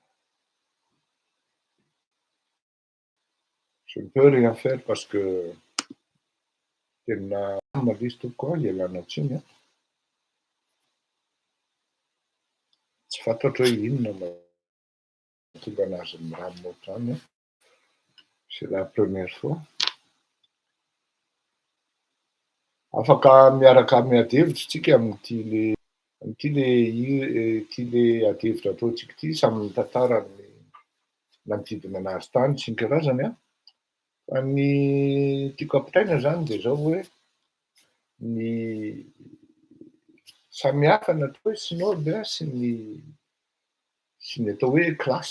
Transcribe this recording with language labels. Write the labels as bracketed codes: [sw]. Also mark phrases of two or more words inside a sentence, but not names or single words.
[fr] Je ne peux rien faire parce que [mg] tena malisy tokoa ialana tsiny tsy fantatra hoe inona mahatonga anazy miramina ohatrany [fr] c'est la première fois. [mg] Afaka miaraka miady hevitra tsika amin'ity le ady hevitra ataontsika ity samy mitantara ny manodidina anazy tany sy ny karazany fa ny tiako ampitaina zany dia zao hoe ny samihafa ny atao hoe sinoby sy ny atao hoe klasy.